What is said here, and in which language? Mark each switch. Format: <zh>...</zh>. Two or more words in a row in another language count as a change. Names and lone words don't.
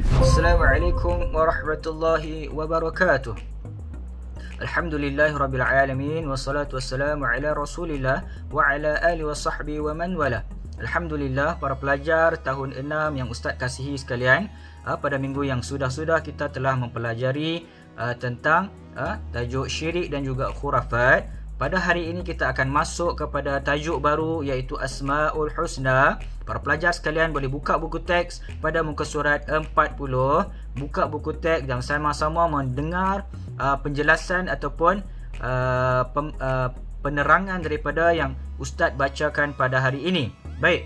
<ar>السلام عليكم ورحمة الله وبركاته. الحمد لله رب العالمين والصلاة والسلام على رسول الله وعلى آله وصحبه ومن والاه.</ar> <ms>Alhamdulillah para pelajar tahun 6 yang Ustaz kasihi sekalian, pada minggu yang sudah-sudah kita telah mempelajari tentang tajuk syirik dan juga khurafat. Pada hari ini kita akan masuk kepada tajuk baru iaitu Asmaul Husna. Para pelajar sekalian boleh buka buku teks pada muka surat 40. Buka buku teks dan sama-sama mendengar penjelasan ataupun penerangan daripada yang Ustaz bacakan pada hari ini. Baik.</ms>